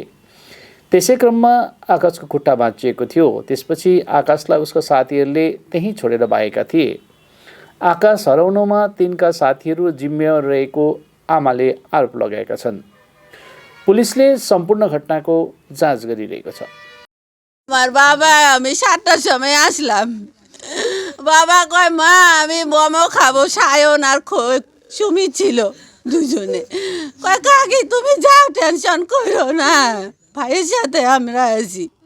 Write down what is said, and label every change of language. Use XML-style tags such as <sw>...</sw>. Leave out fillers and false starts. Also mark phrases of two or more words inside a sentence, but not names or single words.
<ne>त्यसै क्रममा आकाशको खुट्टा भाँचिएको थियो। त्यसपछि आकाशलाई उसका साथीहरूले त्यहीँ छोडेर भागेका थिए। आकाश हराउनुमा तिनका साथीहरू जिम्मेवार रहेको आमाले आरोप लगाएका छन्। पुलिसले सम्पूर्ण घटनाको जाँच गरिरहेको छ।</ne> <bn>আমার বাবা আমি 7টার সময় আসলাম। বাবা কয় মা আমি মোমো খাবো, সায়ন আর সুমি ছিল দুজনে। কয় কাকি তুমি যাও, টেনশন করো না, ভাইয়ের সাথে আমরা আছি।</bn>